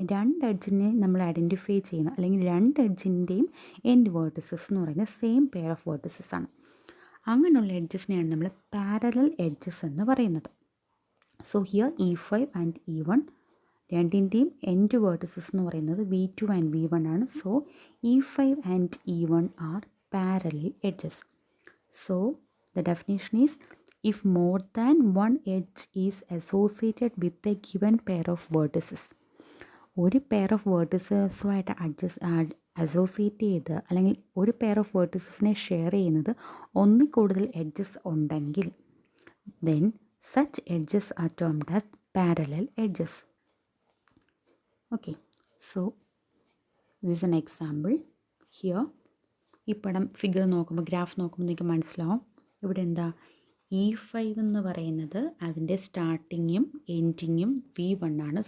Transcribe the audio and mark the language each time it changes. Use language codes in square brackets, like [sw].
[ml] രണ്ട് എഡ്ജിനെ നമ്മൾ ഐഡൻറ്റിഫൈ ചെയ്യുന്ന അല്ലെങ്കിൽ രണ്ട് എഡ്ജിൻ്റെയും എൻഡ് വേർട്ടിസസ് എന്ന് പറയുന്നത് സെയിം പെയർ ഓഫ് വേർട്ടിസസ് ആണ്. അങ്ങനെയുള്ള എഡ്ജസിനെയാണ് നമ്മൾ പാരലൽ എഡ്ജസ് എന്ന് പറയുന്നത്. So here E5 and E1 രണ്ടിൻ്റെയും എൻഡ് വേർട്ടിസസ് എന്ന് പറയുന്നത് V2 ആൻഡ് V1 ആണ്. [en] So E5 and E1 are parallel edges. So the definition is, if more than one edge is associated with a given pair of vertices, [ml] ഒരു pair of വേർട്ടിസസുമായിട്ട് associate ചെയ്ത് അല്ലെങ്കിൽ ഒരു pair of വേർട്ടിസസിനെ share ചെയ്യുന്നത് ഒന്നിൽ കൂടുതൽ edges ഉണ്ടെങ്കിൽ [en] then such edges are termed as parallel edges. Okay, so this is an example. [ml] Here ഈ പടം ഫിഗർ നോക്കുമ്പോൾ ഗ്രാഫ് നോക്കുമ്പോൾ നിങ്ങൾക്ക് മനസ്സിലാവും ഇവിടെ എന്താ E5 എന്ന് പറയുന്നത് അതിൻ്റെ സ്റ്റാർട്ടിങ്ങും എൻഡിങ്ങും V1 ആണ്.